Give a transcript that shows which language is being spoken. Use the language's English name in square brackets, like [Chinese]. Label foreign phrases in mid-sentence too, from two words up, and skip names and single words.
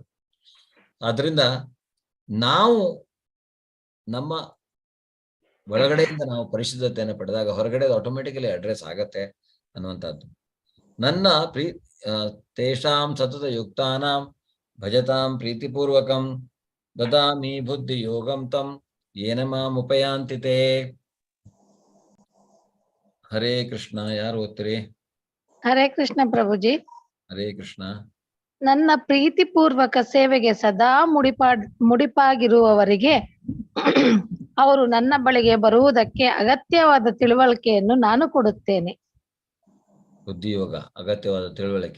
[Kannada] ಆದ್ರಿಂದ ನಾವು ನಮ್ಮ ಒಳಗಡೆಯಿಂದ ನಾವು ಪರಿಶುದ್ಧತೆಯನ್ನು ಪಡೆದಾಗ ಹೊರಗಡೆ [English] automatically address [Kannada] ಆಗತ್ತೆ ಅನ್ನುವಂಥದ್ದು. [Sanskrit] ನನ್ನ ತೇಷಾಂ ಸತತ ಯುಕ್ತಾನಾಂ ಭಜತಾಂ ಪ್ರೀತಿಪೂರ್ವಕಂ ದದಾಮಿ ಬುದ್ಧಿ ಯೋಗಂ ತಂ ಯೇನ ಮಾಂ ಉಪಯಾಂತಿತೆ. ಹರೇ ಕೃಷ್ಣ. [Kannada] ಯಾರು ಓದ್ತೀರಿ? [Sanskrit] ಹರೇ ಕೃಷ್ಣ ಪ್ರಭುಜಿ. ಹರೇ ಕೃಷ್ಣ. [Kannada] ನನ್ನ ಪ್ರೀತಿಪೂರ್ವಕ ಸೇವೆಗೆ ಸದಾ ಮುಡಿಪಾಗಿರುವವರಿಗೆ ಅವರು ನನ್ನ ಬಳಿಗೆ ಬರುವುದಕ್ಕೆ ಅಗತ್ಯವಾದ ತಿಳುವಳಿಕೆಯನ್ನು ನಾನು ಕೊಡುತ್ತೇನೆ. ಬುದ್ಧಿಯೋಗ, ಅಗತ್ಯವಾದ ತಿಳುವಳಿಕೆ.